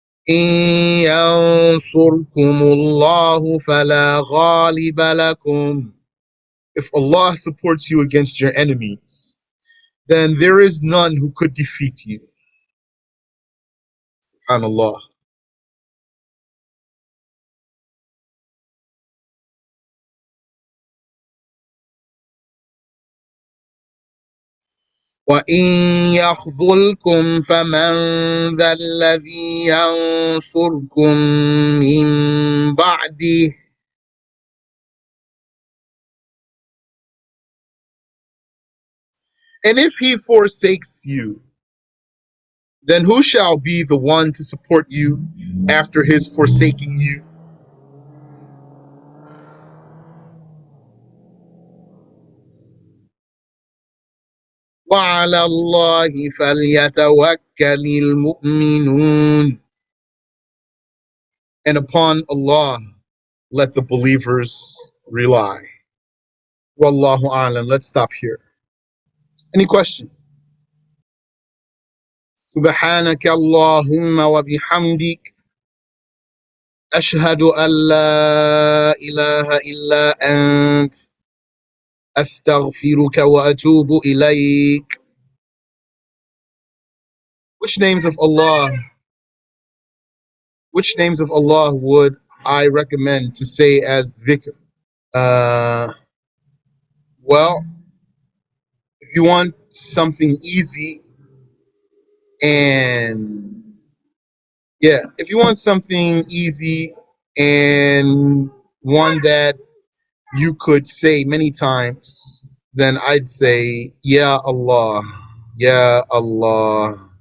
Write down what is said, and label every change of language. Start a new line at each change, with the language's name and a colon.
Arabic: إن ينصركم الله فلا غالب لكم.
English: If Allah supports you against your enemies, then there is none who could defeat you.
Arabic: SubhanAllah. وإن يخذلكم فمن ذا الذي ينصركم من بعده.
English: And if he forsakes you, then who shall be the one to support you after his forsaking you?
Arabic: وعلى الله فليتوكل المؤمنون.
English: And upon Allah let the believers rely. Wallahu alam. Let's stop here. Any question?
Arabic: سبحانك اللهم وبحمدك أشهد أن لا إله إلا أنت أستغفرك وأتوب إليك.
English: Which names of Allah, which names of Allah would I recommend to say as dhikr? Uh, well, if you want something easy and if you want something easy and one that you could say many times, then I'd say, Ya Allah, Ya Allah.